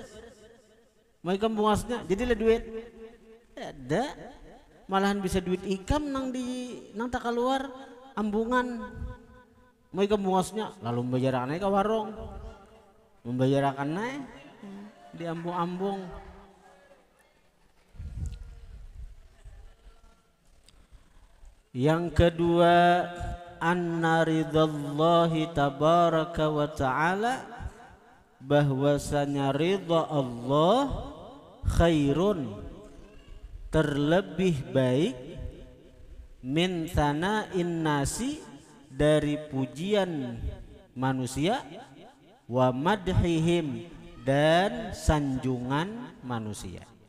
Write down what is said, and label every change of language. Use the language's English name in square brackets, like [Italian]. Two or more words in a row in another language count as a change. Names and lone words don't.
[Banjar] Mau ikam bungasnya, jadilah duit. Ada, malahan bisa duit ikam nang tak keluar ambungan. Mau ikam bungasnya, lalu membayarkan ke warung, membayarkan di ambung-ambung. [Indonesian] Yang kedua, [Arabic] أن رضا الله تبارك وتعالى, [Indonesian] bahwasanya ridha Allah khairun, terlebih baik, [Arabic] من ثناء الناس, [Indonesian] dari pujian manusia, [Arabic] ومدحهم, [Indonesian] dan sanjungan manusia.